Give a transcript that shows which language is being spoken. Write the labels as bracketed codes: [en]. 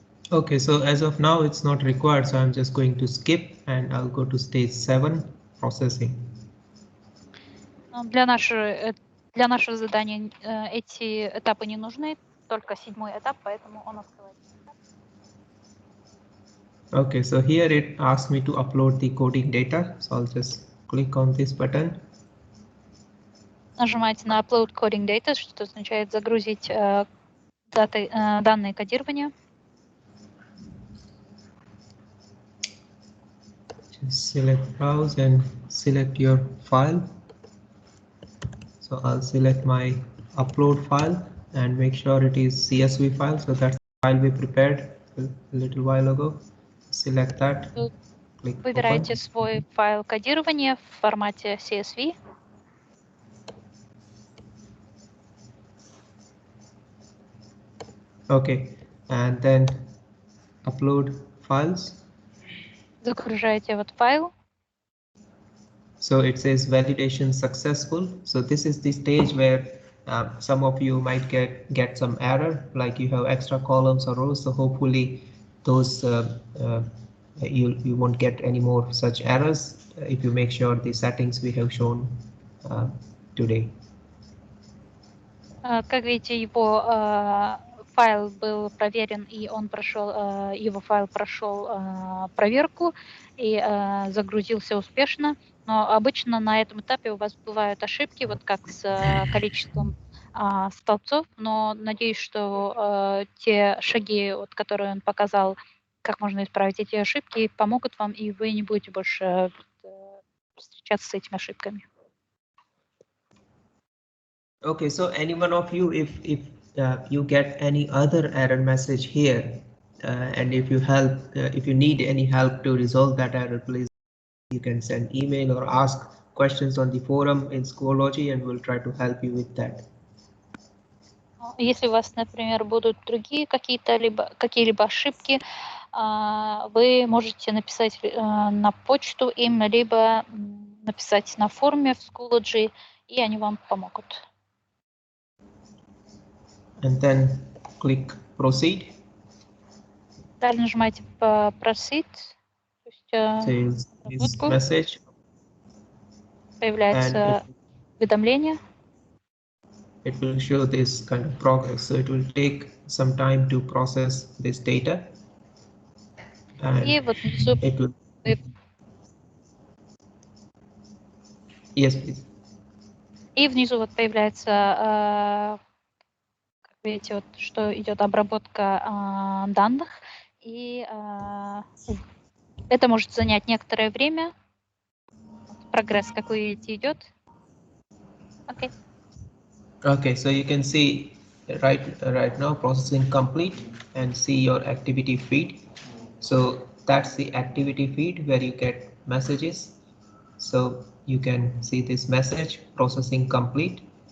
[en] Okay, so as of now it's not required, so I'm just going to skip and I'll go to stage 7, processing. [ru] Для нашего задания эти этапы не нужны, только 7-й этап, поэтому он открывается. [en] Okay, so here it asks me to upload the coding data, so I'll just click on this button. [ru] Нажимаете на Upload Coding Data, что означает загрузить данные кодирования. [en] Just select Browse and select your file. So I'll select my upload file and make sure it is CSV file. So that's the file we prepared a little while ago. Select that. [ru] Выбираете свой файл кодирования в формате CSV. [en] Okay, and then upload files. [ru] Загружаете файл. [en] So it says validation successful. So this is the stage where some of you might get some error, like you have extra columns or rows. So hopefully those you won't get any more such errors if you make sure the settings we have shown today. [ru] Как видите, его файл был проверен, и его файл прошел проверку и загрузился успешно. Но обычно на этом этапе у вас бывают ошибки, как с количеством столбцов, но надеюсь, что те шаги, которые он показал, как можно исправить эти ошибки, помогут вам, и вы не будете больше встречаться с этими ошибками. [en] Okay, so any one of you, if you get any other error message here, and if you need any help to resolve that error, please you can send email or ask questions on the forum in Schoology, and we'll try to help you with that. [ru] Если у вас, например, будут другие какие-либо ошибки, вы можете написать на почту им, либо написать на форуме в Schoology, и они вам помогут. [en] And then click Proceed. [ru] Далее нажимаете Proceed. [en] Says this message. [ru] Появляется уведомление. [en] It will show this kind of progress. So it will take some time to process this data. And [ru] И внизу [en] it will... Yes, please. [ru] И внизу появляется, как видите, что идет обработка данных, и это может занять некоторое время. Прогресс, как вы видите, идет. [en] Okay. Okay, so you can see right now processing complete and see your activity feed. So that's the activity feed where you get messages. So you can see this message processing complete.